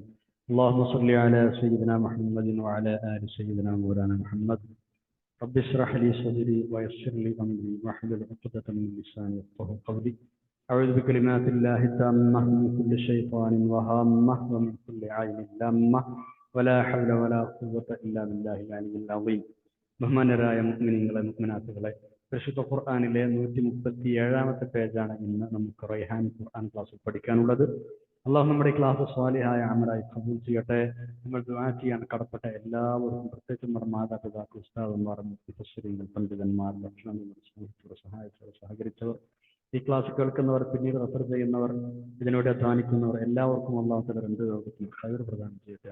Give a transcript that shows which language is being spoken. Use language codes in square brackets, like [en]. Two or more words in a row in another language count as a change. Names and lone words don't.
[ar] اللهم صل على سيدنا محمد وعلى آل سيدنا مولانا محمد. رب اشرح لي صدري ويسر لي أمري واحلل عقدة من لساني يفقهوا قولي. أعوذ بكلمات الله التامة من كل شيطان وهامة ومن كل عين لامة ولا حول ولا قوة إلا بالله العلي العظيم. [ml] ബഹുമാനരായ മുഅ്മിനീങ്ങളെ മുഅ്മിനാത്തുകളെ, പരിശുദ്ധ ഖുർആനിലെ 137ാമത്തെ പേജാണ് ഇന്ന് നമുക്ക് റൈഹാൻ ഖുർആൻ ക്ലാസ്സിൽ പഠിക്കാനുള്ളത്. അള്ളാഹു നമ്മുടെ ക്ലാസ് സ്വാലിഹായ അമലായി കബൂൽ ചെയ്യട്ടെ. നമ്മൾ ദുആ ചെയ്യാൻ കടപ്പെട്ട എല്ലാവർക്കും, പ്രത്യേകിച്ച് നമ്മുടെ മാതാപിതാക്കൾ, ഉസ്താദന്മാർ, മുഫസ്സിരീങ്ങൾ, പണ്ഡിതന്മാർ, ഭക്ഷണത്തോടെ സഹായിച്ചവർ, സഹകരിച്ചവർ, ഈ ക്ലാസ് കേൾക്കുന്നവർ, പിന്നീട് റെഫർ ചെയ്യുന്നവർ, ഇതിനോട് അധ്വാനിക്കുന്നവർ, എല്ലാവർക്കും [ar] الله تعالى [ml] രണ്ട് ലോകത്തും ഖൈർ പ്രദാനം ചെയ്യട്ടെ.